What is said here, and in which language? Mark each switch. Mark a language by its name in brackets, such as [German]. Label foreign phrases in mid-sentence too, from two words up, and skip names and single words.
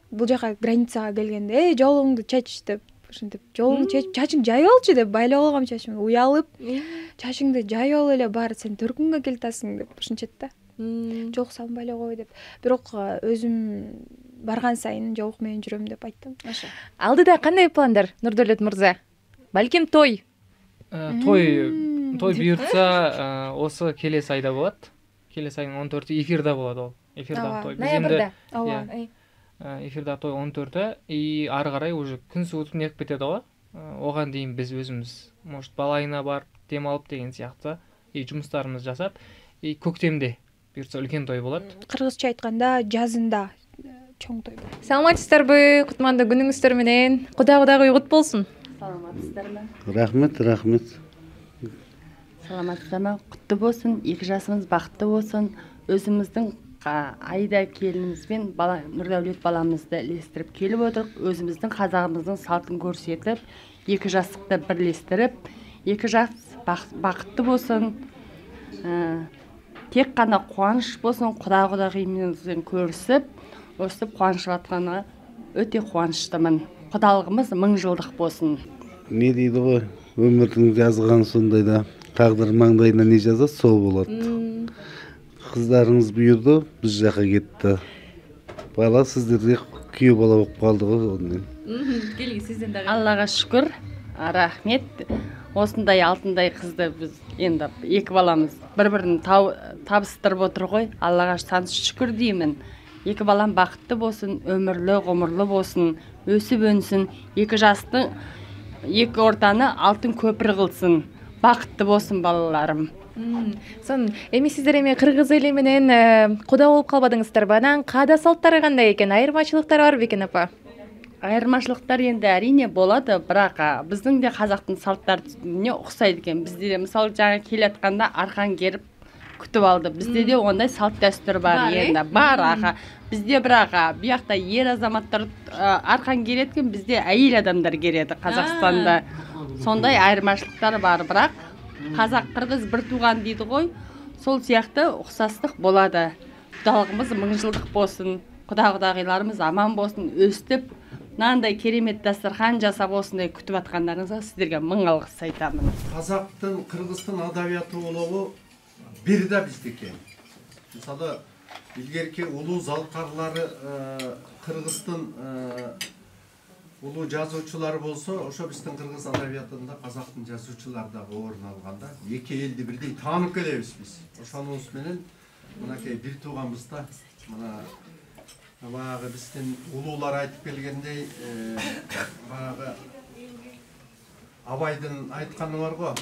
[Kyrgyz] Бул жака границага келгенде жолуңду чеч деп, ушинтип жолуңду чечип, чачың жайып алчы деп байлап алгам чачымды. Уялып, чачыңды жайып ал эле, баары сен төркүнгө келатасың деп ушинчет да. Жок, салынбай эле кой деп. Бирок өзүм барган сайын жолук менен жүрөм деп айттым. Алдыда кандай пландар, Нурдөлөт мырза? Балким той. [Kazakh] Той буйртса, осы келесі айда болот. Келесі айдын 14-і эфирда болот ол. Эфирда той. Ноябрда. Эфирда той 14-і, и ары карай уже күн суытып неғып кетеді го. Оған дейін біз өзіміз, может, балайына барып, дем алып деген сияқты, и жұмыстарымыз жасап, и көктемде бұйыртса үлкен той болот. [Kyrgyz] Кыргызча айтканда жазында чоң той болот. Саламатсыздарбы? Кутмандуу күнүңүздөр менен. Кудагы уйгут болсун. Саламатсыздарбы? Рахмет. Саламатсыздарбы? Куттуу болсун, 2 жасыбыз бакыттуу болсун. Өзүмүздүн Айда келинибизбен Нурдөлөт баламызды илестирип келип отурук. Өзүмүздүн казагыбыздын салтын көрсөтүп, 2 жастыкты бирлештирип, 2 жас бакыттуу болсун. Тек кана кубаныч болсун, кудагыйымызбен көрүшүп, өстүп кубанышып атканына өтө кубанычтымын. Кудалыгыбыз 1000 жылдык болсун. [Kazakh] Не дейді ғой, өмірдің жазған сондай да, тағдыр маңдайына не жазады, сол болады. Қыздарыңыз бұйырды, біз жаққа кетті. Бала сіздерде күйеу бала болып қалды ғой онымен. [Kyrgyz] Келги сизден дагы. Аллага шүкүр, рахмет. [Kazakh] Осындай алтындай кызды біз енді 2 баламыз бір-бірін табыстырып отыр ғой. Аллага сансыз шүкүр деймін. 2 балам бақытты болсын, өмірлі, ғұмырлы болсын, өсіп өнсін, 2 жастың 2 ортаны алтын көпір қылсын. Бақытты болсын балаларым. [Kyrgyz] Сон эми сиздер эми кыргыз эли менен куда болуп калбадыңыздарбы? Анан каада салттары кандай экен? Айырмачылыктары барбы экен апа? [Kazakh] Айырмачылыктар енді әрине болады, бірақ біздің де қазақтың салттарына ұқсайды екен. Бізде де мысалы жаңа келатканда арқан керіп күтіп алды. Бізде де ондай салт дәстүр бар енді. Бар аға. Бізде бірақ бияқта ер азаматтар арқан кереткен, бізде әйел адамдар кереді Қазақстанда. Сондай айырмашылықтар бар, бірақ қазақ қырғыз бір туған дейді ғой. Сол сияқты ұқсастық болады. Құдалығымыз 1000 жылдық болсын, құдағыларымыз аман болсын, өстіп, мынандай керемет дастархан жасап осындай күтіп атқандарыңызға сіздерге 1000 алғыс айтамын. Қазақтың, қырғыздың адабияты болуы бір да біздікі. Мысалы, [Kyrgyz] илгерки улуу залкарлары Кыргыздын улуу жазуучулары болсо, ошо биздин кыргыз адабиятында казактын жазуучулары дагы орун алганда, эки элди бирдей таанып келебиз биз. Ошонубуз менен мынакей бир тууганыбызда мына баягы биздин улуулар айтып келгендей, баягы Абайдын айтканы бар го.